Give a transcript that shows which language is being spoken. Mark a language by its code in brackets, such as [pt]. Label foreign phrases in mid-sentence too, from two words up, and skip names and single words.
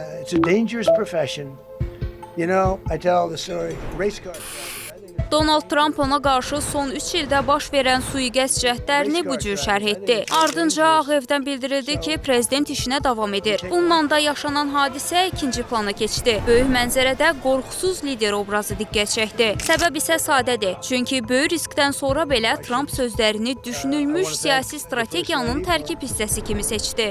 [en] It's a dangerous profession. You know, I tell the story. Race car. [az] Donald Trump ona qarşı son 3 ildə baş verən sui-qəsd cəhdlərini bu cür şərh etdi. Ardınca Ağ Evdən bildirildi ki, prezident işinə davam edir. Bununla da yaşanan hadisə ikinci plana keçdi. Böyük mənzərədə qorxusuz lider obrazı diqqət çəkdi. Səbəb isə sadədir. Çünki böyük riskdən sonra belə Trump sözlərini düşünülmüş siyasi strategiyanın tərkib hissəsi kimi seçdi.